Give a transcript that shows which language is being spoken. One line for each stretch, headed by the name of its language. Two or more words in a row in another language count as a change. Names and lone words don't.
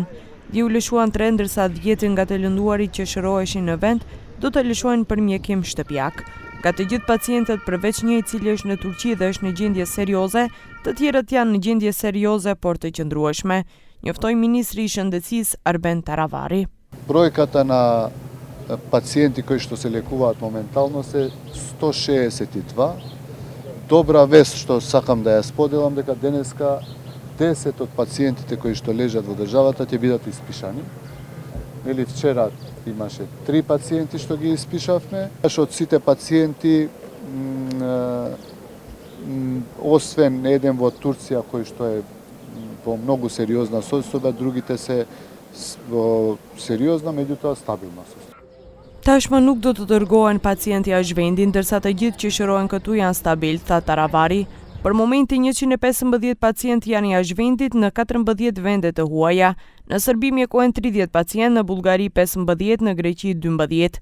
Albanian: Dhe u lëshuan 3 ndërsa 10 nga të lënduarit që shëroheshin në vend do të lëshohen për mjekim shtëpiak. Nga të gjithë pacientët përveç një i cili është në Turqi dhe është në gjendje serioze, të tjerët janë në gjendje serioze por të qëndrueshme, njoftoi ministri i shëndetësisë Arben Taravari.
Macedonian: Бројката на пациенти кои што се лекуваат моментално се 162. Добра вест што сакам да ја споделам дека денеска 10 од пациентите кои што лежат во државата ќе бидат испишани. Нели вчера имаше 3 пациенти што ги испишавме. Од сите пациенти освен еден во Турција кој што е во многу сериозна состојба, другите се во сериозна, меѓутоа стабилна состојба.
Albanian: Tashmë nuk do të dërgohen pacientë jashtë vendit, ndërsa të gjithë që shërohen këtu janë stabil, tha Taravari. Për momentin 115 pacientë janë jashtë vendit në 14 vende të huaja. Në Serbi mjekohen 30 pacientë, në Bullgari 15, në Greqi 12.